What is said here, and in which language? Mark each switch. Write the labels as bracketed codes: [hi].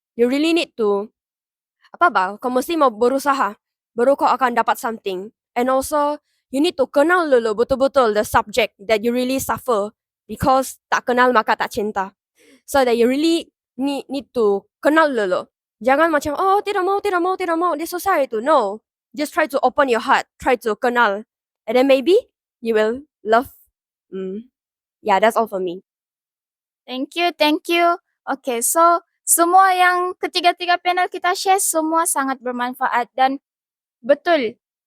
[en] You really need to, [ms] kau mesti mau berusaha, baru kau akan dapat something. [en] And also, you need to [ms] kenal dulu betul-betul [en] the subject that you really suffer. Because [ms] tak kenal maka tak cinta. [en] So that you really need to [ms] kenal dulu. Jangan macam, oh tidak mau, dia susah itu. [en] No. Just try to open your heart. Try to kenal. And then maybe you will love. Yeah, that's all for me. Thank you. Okay, so [ms] semua yang ketiga-tiga panel kita share semua sangat bermanfaat dan betul.